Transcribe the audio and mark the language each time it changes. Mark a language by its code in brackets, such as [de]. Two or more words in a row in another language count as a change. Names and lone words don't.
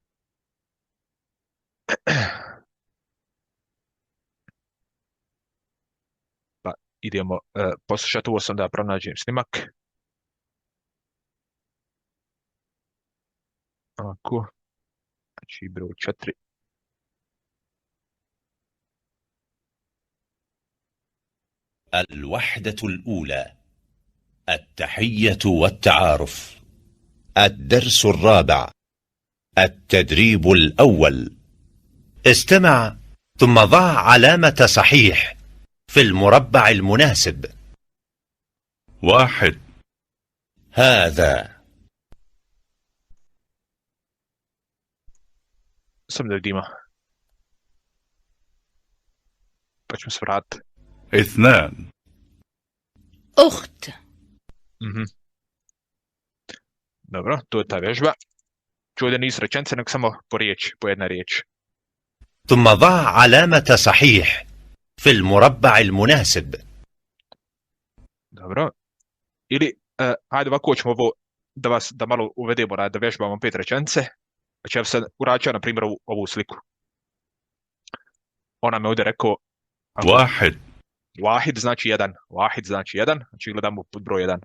[bs] Pa idemo poslušati, ovo sam da pronađem snimak. Ovako, znači broj 4. [ar] الوحدة الأولى التحية والتعارف. الدرس الرابع التدريب الأول. استمع ثم ضع علامة صحيح في المربع المناسب. 1 هذا [bs] Samo da vidimo. Pa ćemo se vratiti. 2 [ar] أخت. [bs] Dobro, to je ta vježba. Ću ovdje nisu rečenice, nego samo po riječ, po jedna riječ. [ar] ثم ضع علامة صحيح في المربع المناسب. [bs] Dobro. Ili, ajde ovako ćemo ovo da malo uvedemo, da vježbamo 5 rečenice. Znači ja sam uračio, na primjer, ovu sliku. Ona me ovdje rekao 1 Wahid znači jedan. Wahid znači jedan. Znači gledamo pod broj 1.